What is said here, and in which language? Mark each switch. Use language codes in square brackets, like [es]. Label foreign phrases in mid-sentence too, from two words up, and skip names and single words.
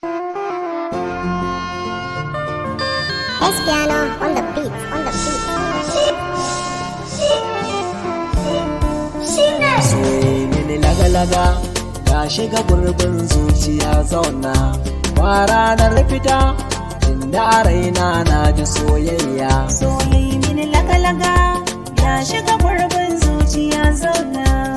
[en] Bass piano on the beat, on the beat. [ha] Soye mini laga-laga, ya shiga gurbin zuciya zauna. Ba ranar fita, inda a raina na ji soyayya. Soye mini laga-laga, ya shiga gurbin zuciya zauna.